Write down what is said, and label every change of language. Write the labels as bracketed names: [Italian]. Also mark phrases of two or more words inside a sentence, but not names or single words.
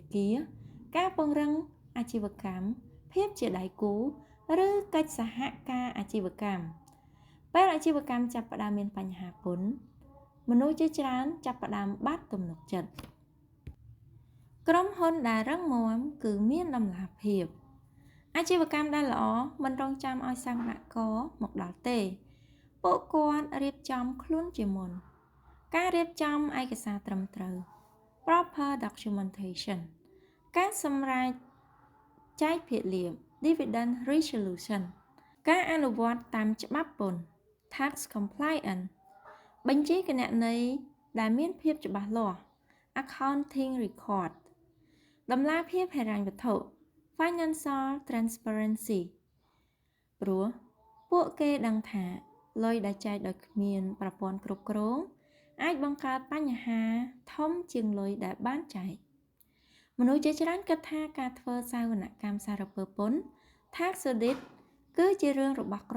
[Khmer] គារការពង្រឹងអាជីវកម្មភាពជាដៃគូឬកិច្ចសហការអាជីវកម្មពេលអាជីវកម្មចាប់ផ្ដើមមានបញ្ហាពន្ធមនុស្សជាច្រើនចាប់ផ្ដើមបាត់ទំនុកចិត្តក្រុមហ៊ុនដែលរឹងមាំគឺមានតម្លាភាពអាជីវកម្មដែលល្អមិនរងចាំឲ្យសាវនករមកដល់ទេពួកគាត់រៀបចំខ្លួនជាមុនការ រៀបចំឯកសារត្រឹមត្រូវ [English] proper documentation [Khmer] ការសម្រេចចែកភាគលាភ [English] dividend resolution [Khmer] ការអនុវត្តតាម ច្បាប់ពន្ធ [English] tax compliance [Khmer] បញ្ជីគណនេយ្យដែលមានភាពច្បាស់លាស់ [English] accounting record [Khmer] តម្លាភាពហិរញ្ញវត្ថុ [English] financial transparency [Khmer] ព្រោះពួកគេដឹងថាលុយដែលចែកដោយគ្មានប្រព័ន្ធគ្រប់គ្រងអាចបង្កើតបញ្ហាធំជាងលុយដែលបានចែកមនុស្សជាច្រើនគិតថាការធ្វើសាវនកម្មសារពើពន្ធ [English] Tax Audit [Khmer] គឺជារឿងរបស់ក្រុម